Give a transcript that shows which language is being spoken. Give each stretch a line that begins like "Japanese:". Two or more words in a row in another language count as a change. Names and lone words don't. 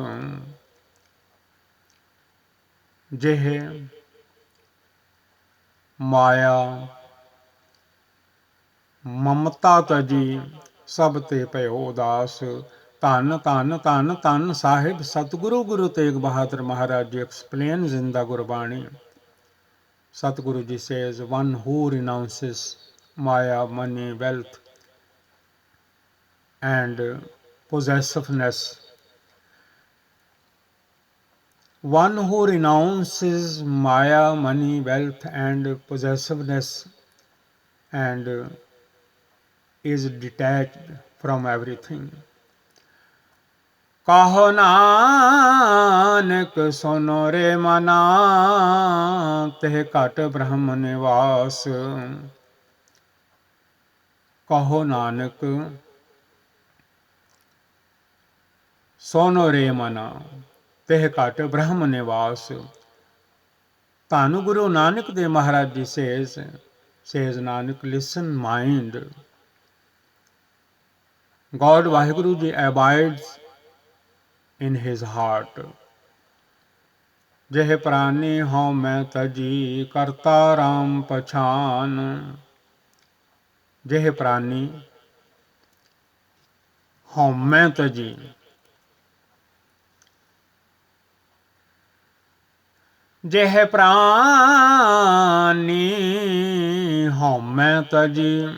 Punjabi: ਜਿਹ ਮਾਇਆ ਮਮਤਾ ਤਜੀ, ਸਭ ਤੇ ਭਇਓ ਉਦਾਸ। ਧੰਨ ਧੰਨ ਧੰਨ ਧੰਨ ਸਾਹਿਬ ਸਤਿਗੁਰੂ ਗੁਰੂ ਤੇਗ ਬਹਾਦਰ ਮਹਾਰਾਜ ਜੀ
English: explains in the Gurbani। Satguru ji says, one who renounces Maya, money, wealth and possessiveness, one who renounces Maya, money, wealth and possessiveness and is detached from everything।
Punjabi: ਕਹੋ ਨਾਨਕ ਸੁਨੋ ਰੇ ਮਨਾ, ਤਿਹ ਘਟ ਬ੍ਰਹਮ ਨਿਵਾਸ। ਕਹੋ ਨਾਨਕ ਸੁਨੋ ਰੇ ਮਨਾ, ਤਿਹ ਘਟ ਬ੍ਰਹਮ ਨਿਵਾਸ। ਧੰਨ ਗੁਰੂ ਨਾਨਕ ਦੇਵ ਮਹਾਰਾਜ ਜੀ
English: says Nanak, listen mind, God Vaheguru ji abides in his heart।
Punjabi: ਜਿਹ ਪ੍ਰਾਨੀ ਹਉ ਮੈਂ ਤਜੀ, ਕਰਤਾ ਰਾਮ ਪਛਾਨ। ਜਿਹ ਪ੍ਰਾਨੀ ਹਉ ਮੈਂ ਤਜੀ, ਜਿਹ ਪ੍ਰਾਨੀ ਹਉ ਮੈਂ ਤਜੀ।